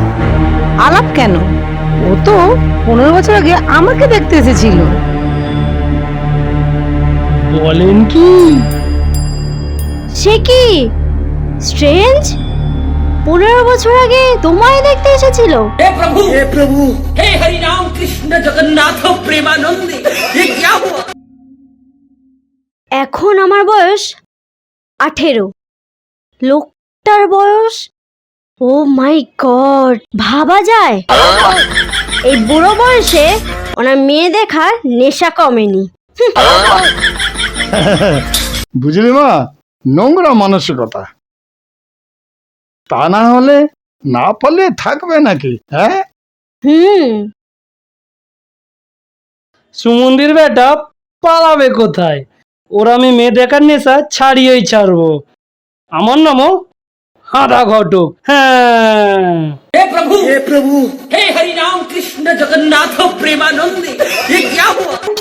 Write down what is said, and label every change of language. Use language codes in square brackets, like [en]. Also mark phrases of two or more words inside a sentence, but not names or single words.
[bn] আলাপ কেন, ও তো 15 বছর আগে আমাকে দেখতে এসেছিল। বলেন কি? সে কি স্ট্রেঞ্জ! 15 বছর আগে তোমায় দেখতে এসেছিল? [hi] हे प्रभु हे हरि राम कृष्ण जगन्नाथ प्रेमानंद ये क्या हुआ? [bn] এখন আমার বয়স 18, লোকটার বয়স, [en] oh my god, [bn] ভাবা যায় এই বুড়ো বয়সে ওনার মেয়ে দেখার নেশা কমেনি। বুঝলি মা, নোংরা মানসিকতা। তা না হলে না পালিয়ে থাকবে নাকি? হ্যাঁ, হুম, সুমন্দির বেটা পালাবে কোথায়? ওরা আমি মেয়ে দেখার নেশা ছাড়িয়েই ছাড়বো। আমার নামও হাদা ঘটক। হ্যাঁ, [hi] हे प्रभु हे हरि राम कृष्ण जगन्नाथ प्रेमानंद ये क्या हुआ?